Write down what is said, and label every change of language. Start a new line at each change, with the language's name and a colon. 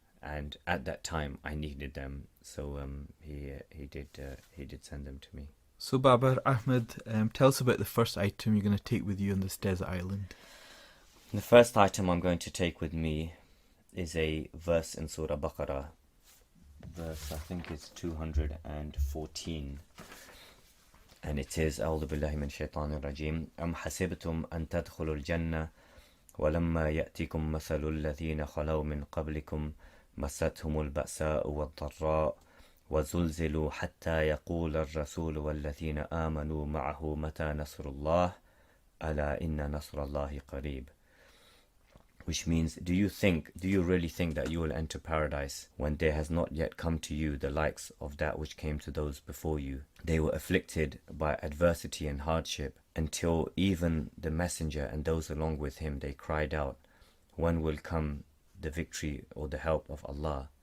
English: And at that time, I needed them, so he did send them to me. So Babar Ahmad, tell us about the first item you're going to take with you on this desert island. The first item I'm going to take with me is a verse in Surah Baqarah. Verse, I think it's 214. And it is,
Arabic: أعوذ بالله من الشيطان الرجيم أم حسبتم أن تدخلوا الجنة ولما يأتكم مثل الذين خلوا من قبلكم مستهم البأساء والضراء وزلزلوا حتى يقول الرسول والذين آمنوا معه متى نصر الله ألا إن نصر الله قريب.
English: Which means, do you really think that you will enter paradise when there has not yet come to you the likes of that which came to those before you? They were afflicted by adversity and hardship until even the messenger and those along with him, they cried out, when will come the victory or the help of Allah?